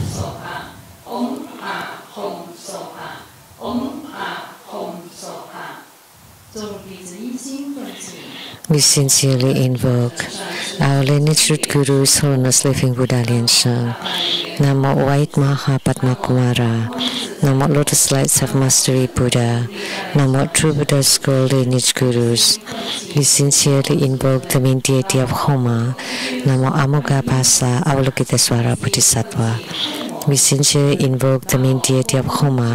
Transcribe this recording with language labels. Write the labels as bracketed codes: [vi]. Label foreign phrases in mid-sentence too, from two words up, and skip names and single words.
[en] We sincerely invoke our lineage root Guru, His Holiness Living Buddha Lian Sheng. Namo White Maha Padma Kumara. Namo Lotus Lights of Mastery Buddha. Namo True Buddha School Lineage Gurus. We sincerely invoke the main deity of Homa. Namo Amoghapasa, Avalokiteswara Bodhisattva. We sincerely invoke the main deity of Homa.